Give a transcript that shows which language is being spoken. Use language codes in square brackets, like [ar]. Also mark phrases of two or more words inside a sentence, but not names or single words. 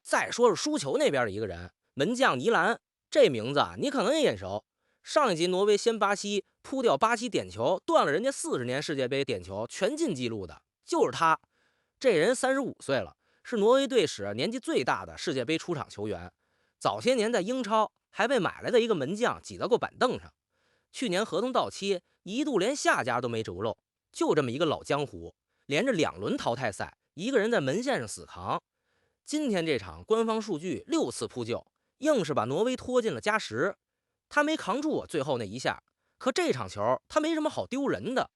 [zh] 再說是輸球那邊的一個人，門將尼蘭，這名字啊你可能也眼熟。上一集挪威先巴西扑掉巴西点球，斷了人家40年世界杯點球全进紀錄的，就是他。這人35歲了，是挪威隊史年紀最大的世界杯出場球員。早些年在英超還被買来的一個門將擠到過板凳上，去年合同到期，一度連下家都沒着落。就這麼一個老江湖，連着2輪淘汰赛，一个人在门線上死扛。今天這場官方數據6次撲救，硬是把挪威拖進了加時。他沒扛住最後那一下，可這場球他沒什麼好丟人的。